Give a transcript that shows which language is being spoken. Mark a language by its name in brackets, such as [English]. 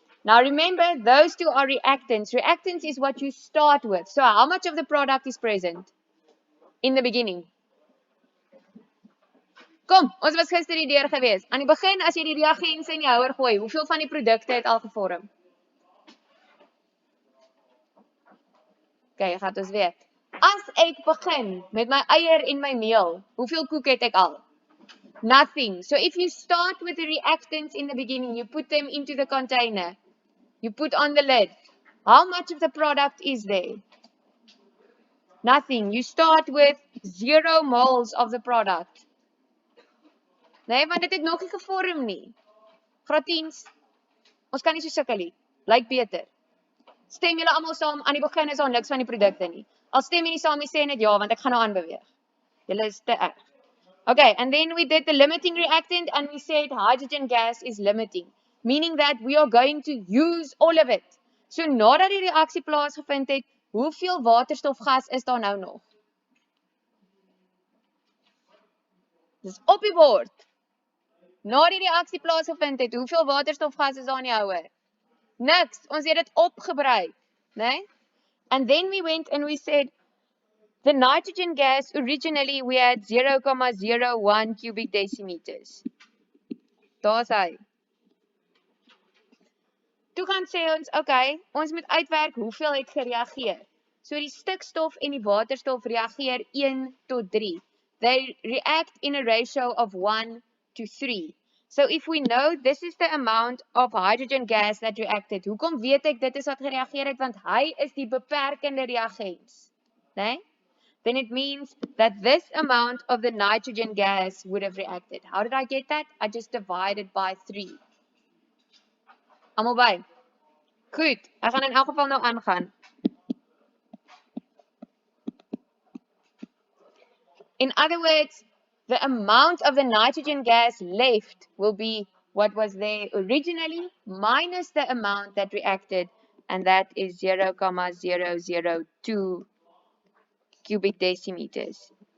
[English] Now remember, those two are reactants. Reactants is what you start with. So how much of the product is present in the beginning? [Afrikaans] Kom, ons was gister hierdeur gewees. Aan die begin, as jy die reagense in die houer gooi, hoeveel van die produkte het al gevorm? Okay, gaat ons weet. As ek begin met my eier en my meel, hoeveel koek het ek al? [English] Nothing. So if you start with the reactants in the beginning, you put them into the container, you put on the lid. How much of the product is there? Nothing. You start with 0 moles of the product. [Afrikaans] Nee, want dit het nog nie gevorm nie. Graad 10s, ons kan nie so sukkel nie. Lyk beter. Stem julle almal saam, aan die begin is daar niks van die produkte nie. Al stem jy nie saam nie, sê net ja, want ek gaan nou aanbeweeg. Julle is te erg. [English] Okay, and then we did the limiting reactant and we said hydrogen gas is limiting, meaning that we are going to use all of it. [Afrikaans] So nadat die reaksie plaasgevind het, hoeveel waterstofgas is daar nou nog? Dis op die bord. Nadat die reaksie plaasgevind het, hoeveel waterstofgas is daar in die houer? Niks, ons het dit opgebruik, né? [English] And then we went and we said, the nitrogen gas, originally we had 0,01 cubic decimeters. [Afrikaans] Daar is hy. Toe gaan sê ons, okay, ons moet uitwerk hoeveel het gereageer. So die stikstof en die waterstof reageer 1 tot 3. [English] They react in a ratio of 1 to 3. So if we know this is the amount of hydrogen gas that reacted, [Afrikaans] hoekom weet ek dit is wat gereageer het? Want hy is die beperkende reagens. Nee? [English] Then it means that this amount of the nitrogen gas would have reacted. How did I get that? I just divided by 3. [Afrikaans] Almal by? Goed, ek gaan in elk geval nou aangaan. [English] In other words, the amount of the nitrogen gas left will be what was there originally minus the amount that reacted, and that is 0,002 cubic decimeters.